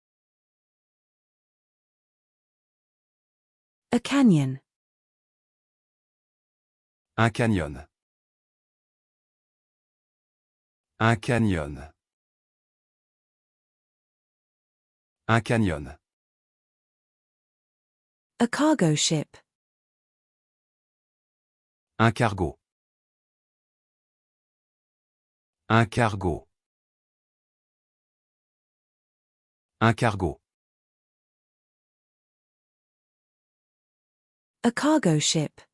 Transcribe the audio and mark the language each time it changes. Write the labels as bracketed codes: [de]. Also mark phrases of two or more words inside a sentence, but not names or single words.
[en] A canyon. [fr] Un canyon. Un canyon. Un canyon. [en] A cargo ship. [fr] Un cargo. Un cargo. Un cargo. [en] A cargo ship.